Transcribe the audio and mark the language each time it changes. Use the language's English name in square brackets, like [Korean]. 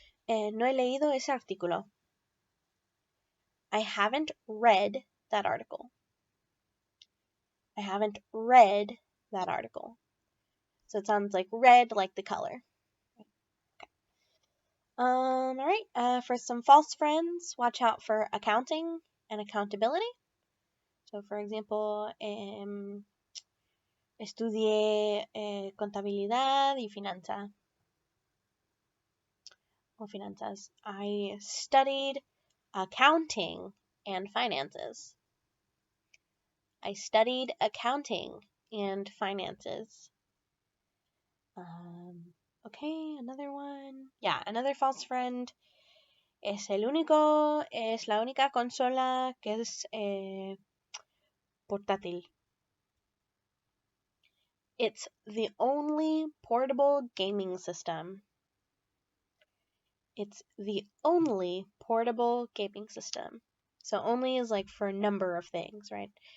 [Spanish] No he leído ese artículo. [English] I haven't read that article. I haven't read that article. So it sounds like red, like the color. Okay. All right. For some false friends, watch out for accounting and accountability. So, for example, [Spanish] estudié contabilidad y finanzas. [English] I studied accounting and finances. I studied accounting and finances. Okay, another one. Yeah, another false friend. [Spanish] Es la única consola que es portátil. [English] It's the only portable gaming system. It's the only portable gaming system. So only is like for a number of things, right?